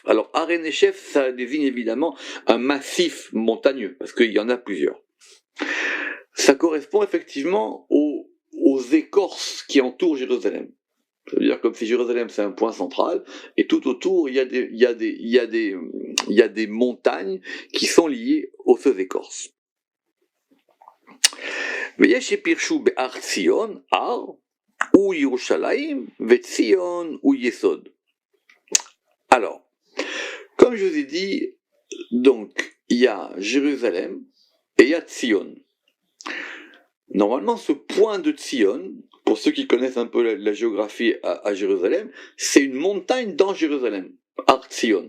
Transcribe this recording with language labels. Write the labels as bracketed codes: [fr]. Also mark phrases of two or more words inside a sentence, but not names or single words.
[fr] Alors Harei Nechef, ça désigne évidemment un massif montagneux, parce qu'il y en a plusieurs. Ça correspond effectivement aux écorces qui entourent Jérusalem. C'est-à-dire comme si Jérusalem c'est un point central, et tout autour il y a des montagnes qui sont liées aux ces écorces. [he] ויש שפירשו בהר ציון, הר, הוא ירושלים, וציון הוא יסוד. [fr] Alors, comme je vous ai dit, donc, il y a Jérusalem et il y a Tzion. Normalement, ce point de Tzion, pour ceux qui connaissent un peu la géographie à Jérusalem, c'est une montagne dans Jérusalem, Har Tzion.